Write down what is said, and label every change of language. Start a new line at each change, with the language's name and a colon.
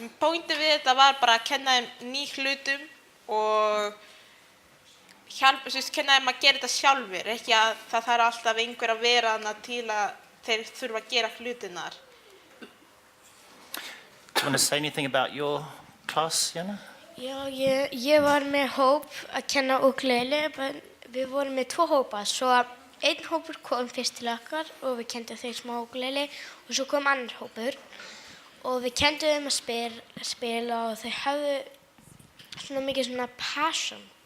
Icelandic: Pointið við þetta var bara að kenna þeim ný hlutum og kenna þeim að gera þetta sjálfur, ekki að það þarf alltaf einhver að vera þarna til að þeir þurfa að gera hlutirnar.
English: Do you want to say anything about your class, Jana?
Icelandic: Já, ég var með hóp að kenna ukulele, við vorum með 2 hópa, svo einn hópur kom fyrst til okkar og við kendum þeir smá ukulele og svo kom annar hópur og við kendum þeim að spila og þau hafðu svona mikið svona passion.